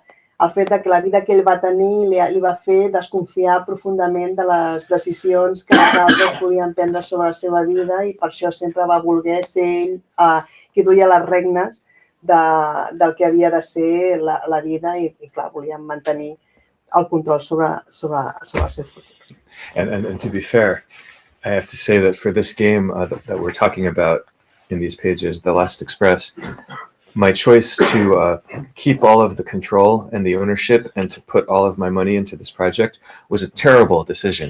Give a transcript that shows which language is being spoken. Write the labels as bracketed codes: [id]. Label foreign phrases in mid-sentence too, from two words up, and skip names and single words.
[ca] El fet que la vida que ell va tenir li va fer desconfiar profundament de les decisions que els altres podien prendre sobre la seva vida i per això sempre va voler ser ell qui duia les regnes del que havia de ser la vida i clar, volien mantenir el control sobre el seu futur. [en] And to be fair, I have to say that for this game that we're talking about in these pages, The Last Express, my choice to keep all of the control and the ownership and to put all of my money into this project was a terrible decision.